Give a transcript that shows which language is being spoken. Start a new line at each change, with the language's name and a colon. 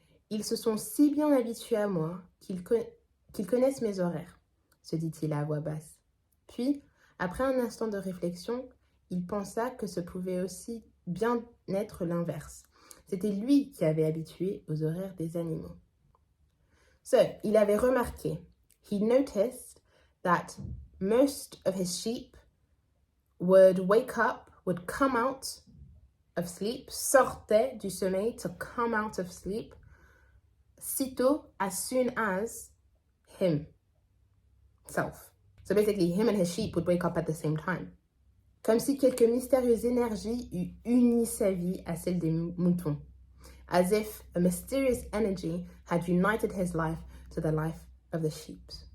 French: Ils se sont si bien habitués à moi qu'ils connaissent mes horaires, se dit-il à voix basse. Puis, après un instant de réflexion, il pensa que ce pouvait aussi bien être l'inverse. C'était lui qui avait habitué aux horaires des animaux.
English: So,
French: il avait remarqué,
English: he noticed that most of his sheep would wake up, would come out of sleep,
French: sortaient du sommeil
English: to come out of sleep,
French: sitôt,
English: as soon as himself. So basically, him and his sheep would wake up at the same time.
French: Comme si quelque mystérieuse énergie eût uni sa vie à celle des moutons.
English: As if a mysterious energy had united his life to the life of the sheep.